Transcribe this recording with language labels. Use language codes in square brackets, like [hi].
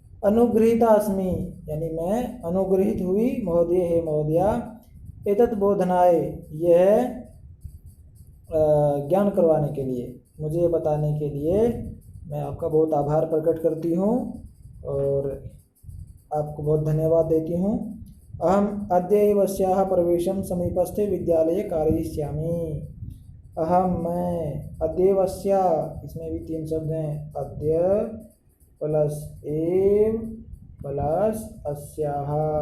[sa] अनुगृहीता अस्मि, [hi] यानी मैं अनुगृहित हुई, [sa] महोदय हे महोदया, एतत् बोधनाय, [hi] यह ज्ञान करवाने के लिए, मुझे बताने के लिए मैं आपका बहुत आभार प्रकट करती हूँ और आपको बहुत धन्यवाद देती हूँ। [sa] अहम अद्य एव अस्याः प्रवेशं समीपस्थे विद्यालये कारयिष्यामि। [hi] अहम, मैं, अद्यैव अस्या, इसमें भी 3 शब्द हैं, अद्य प्लस एव प्लस अस्याः।